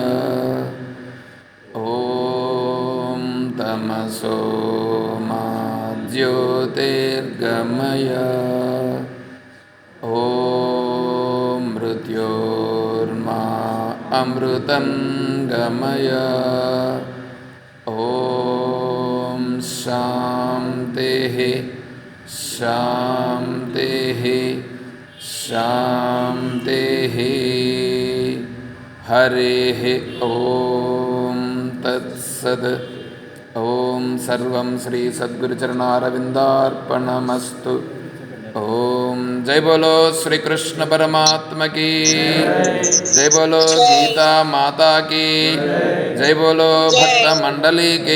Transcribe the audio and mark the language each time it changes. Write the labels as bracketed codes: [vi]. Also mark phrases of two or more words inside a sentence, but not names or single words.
[sa] ॐ तमसो मा ज्योतिर्गमय ॐ मृत्योर्मा अमृतं गमय ॐ शान्तिः शान्तिः శాంతిః. హరిః ఓం తత్సత్. ఓం సర్వం శ్రీ సద్గురుచరణారవిందార్పణమస్తు. [hi] ॐ जय बोलो श्रीकृष्ण परमात्मा की, जय बोलो गीता माता की, जय बोलो भक्त मंडली की.